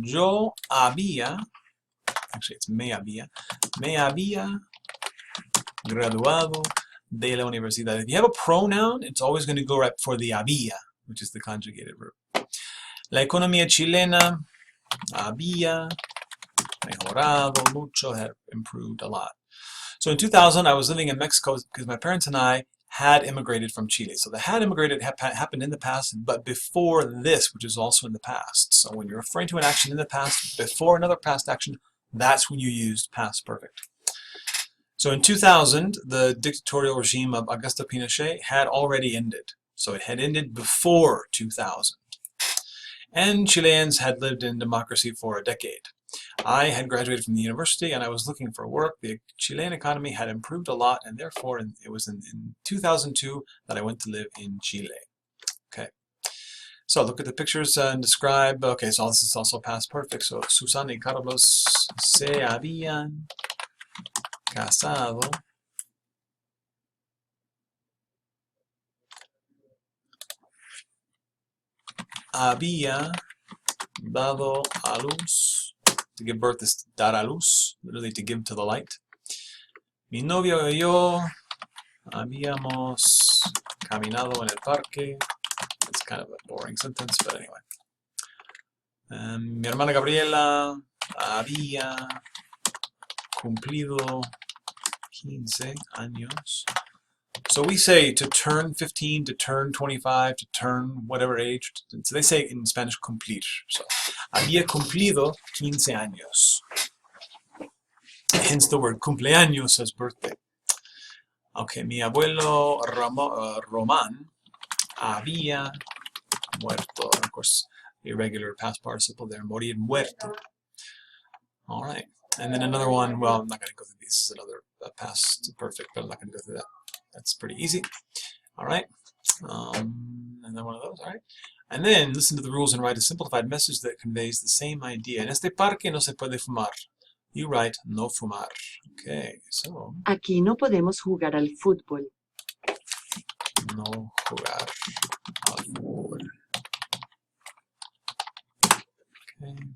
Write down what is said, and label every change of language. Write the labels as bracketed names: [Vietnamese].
[Spanish] Yo había, [English] actually it's [Spanish] me había graduado de la universidad. [English] If you have a pronoun, it's always going to go right before the había, which is the conjugated verb. [Spanish] La economía chilena había mejorado mucho, [English] had improved a lot. So in 2000, I was living in Mexico because my parents and I had immigrated from Chile. So the had immigrated happened in the past, but before this, which is also in the past. So when you're referring to an action in the past, before another past action, that's when you used past perfect. So in 2000, the dictatorial regime of Augusto Pinochet had already ended. So it had ended before 2000. And Chileans had lived in democracy for a decade. I had graduated from the university and I was looking for work. The Chilean economy had improved a lot, and therefore it was in 2002 that I went to live in Chile. Okay. So look at the pictures and describe. Okay, so this is also past perfect. [Spanish] So Susana y Carlos se habían casado había dado a luz. [English] To give birth is [Spanish] dar a luz, [English] literally to give to the light. [Spanish] Mi novio y yo habíamos caminado en el parque. [English] It's kind of a boring sentence, but anyway. [Spanish] Mi hermana Gabriela había cumplido 15 años. [English] So we say to turn 15, to turn 25, to turn whatever age. So they say in Spanish cumplir. So [Spanish] había cumplido 15 años. [English] Hence the word cumpleaños as birthday. [Spanish] Okay, mi abuelo Román había muerto. [English] Of course, irregular past participle there. Morir muerto. All right. And then another one, well, I'm not going to go through these. This is another past perfect, but I'm not going to go through that. That's pretty easy. All right. And then one of those. All right. And then listen to the rules and write a simplified message that conveys the same idea. [Spanish] En este parque no se puede fumar. [English] You write [Spanish] no fumar. [English] Okay, so. [Spanish] Aquí no podemos jugar al fútbol. No jugar al fútbol. Okay.